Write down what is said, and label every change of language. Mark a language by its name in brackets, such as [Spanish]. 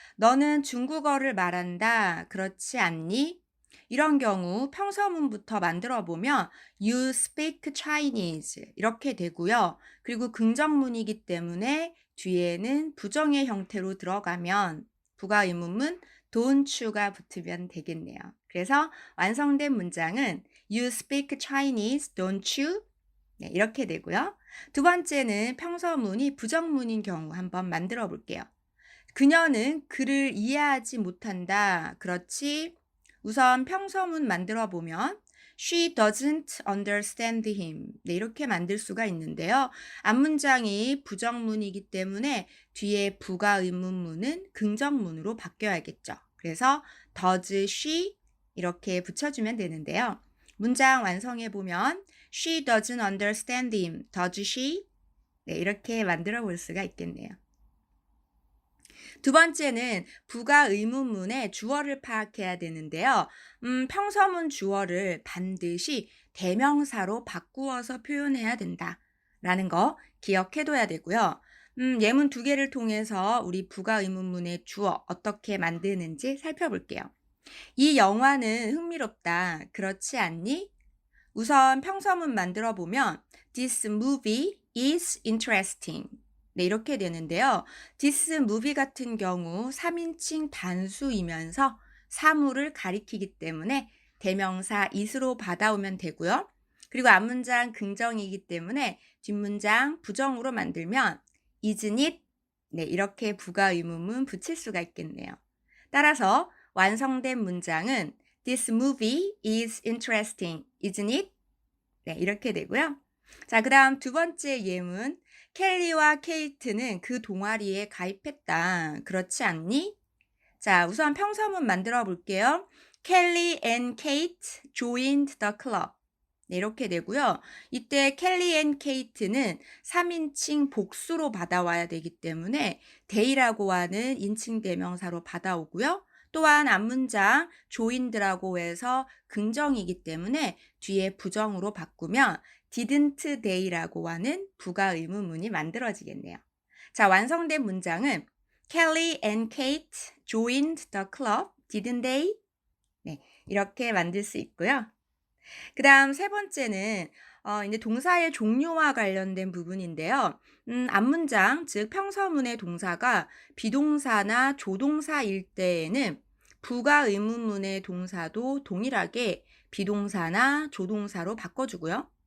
[Korean] 너는 중국어를 말한다. 그렇지 않니? 이런 경우 평서문부터 만들어 보면 [English] You speak Chinese [Korean] 이렇게 되고요. 그리고 긍정문이기 때문에 뒤에는 부정의 형태로 들어가면 부가 의문문 [English] don't you [Korean] 가 붙으면 되겠네요. 그래서 완성된 문장은 [English] You speak Chinese, don't you? [Korean] 네, 이렇게 되고요. 두 번째는 평서문이 부정문인 경우 한번 만들어 볼게요. 그녀는 그를 이해하지 못한다. 그렇지? 우선 평서문 만들어 보면 [English] She doesn't understand him. [Korean] 네, 이렇게 만들 수가 있는데요. 앞문장이 부정문이기 때문에 뒤에 부가 의문문은 긍정문으로 바뀌어야겠죠. 그래서 [English] does she [Korean] 이렇게 붙여주면 되는데요. 문장 완성해 보면 [English] She doesn't understand him. Does she? [Korean] 네, 이렇게 만들어 볼 수가 있겠네요. 두 번째는 부가 의문문의 주어를 파악해야 되는데요. 평서문 주어를 반드시 대명사로 바꾸어서 표현해야 된다라는 거 기억해둬야 되고요. 예문 두 개를 통해서 우리 부가 의문문의 주어 어떻게 만드는지 살펴볼게요. 이 영화는 흥미롭다. 그렇지 않니? 우선 평서문 만들어 보면 [English] This movie is interesting. [Korean] 네, 이렇게 되는데요. [English] This movie [Korean] 같은 경우 3인칭 단수이면서 사물을 가리키기 때문에 대명사 is로 받아오면 되고요. 그리고 앞문장 긍정이기 때문에 뒷문장 부정으로 만들면 [English] isn't it? [Korean] 네, 이렇게 부가 의문문 붙일 수가 있겠네요. 따라서 완성된 문장은 [English] This movie is interesting, isn't it? [Korean] 네, 이렇게 되고요. 자, 그다음 두 번째 예문. 켈리와 케이트는 그 동아리에 가입했다. 그렇지 않니? 자, 우선 평서문 만들어 볼게요. [English] Kelly and Kate joined the club. [Korean] 네, 이렇게 되고요. 이때 켈리 앤 케이트는 3인칭 복수로 받아와야 되기 때문에 they라고 하는 인칭 대명사로 받아오고요. 또한 앞문장 joined라고 해서 긍정이기 때문에 뒤에 부정으로 바꾸면 [English] didn't they [Korean] 라고 하는 부가 의문문이 만들어지겠네요. 자, 완성된 문장은 [English] Kelly and Kate joined the club, didn't they? [Korean] 네. 이렇게 만들 수 있고요. 그다음 세 번째는 인제 동사의 종류와 관련된 부분인데요. 앞문장 즉 평서문의 동사가 비동사나 조동사일 때에는 부가 의문문의 동사도 동일하게 비동사나 조동사로 바꿔 주고요.